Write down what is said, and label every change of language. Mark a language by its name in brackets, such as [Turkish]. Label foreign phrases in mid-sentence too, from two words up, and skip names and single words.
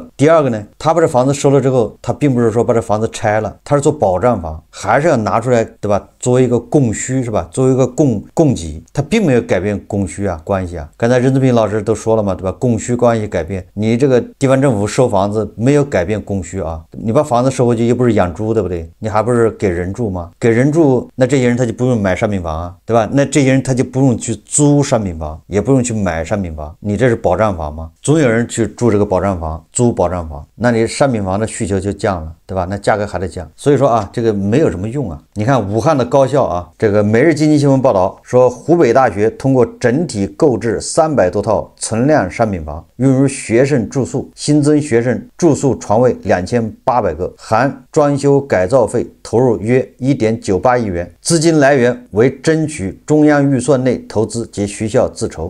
[Chinese] 第二個呢，他把這房子收了之後，他並不是說把這房子拆了，他是做保障房，還是要拿出來，對吧？作為一個供需，是吧？作為一個供給，他並沒有改變供需啊關係啊。剛才任志平老師都說了嘛，對吧？供需關係改變，你這個地方政府收房子沒有改變供需啊，你把房子收回去又不是養豬，對不對？你還不是給人住嗎？給人住，那這些人他就不用買商品房啊，對吧？那這些人他就不用去租商品房，也不用去買商品房，你這是保障房嗎？總有人去住這個保障房，租保障房，那你商品房的需求就降了，對吧？那價格還得降，所以說啊，這個沒有什麼用啊。你看武漢的高校啊，這個每日經濟新聞報道說，湖北大學通過整體購置300多套存量商品房，用於學生住宿，新增學生住宿床位2800個，含裝修改造費投入約1.98億元，資金來源為爭取中央預算內投資及學校自籌。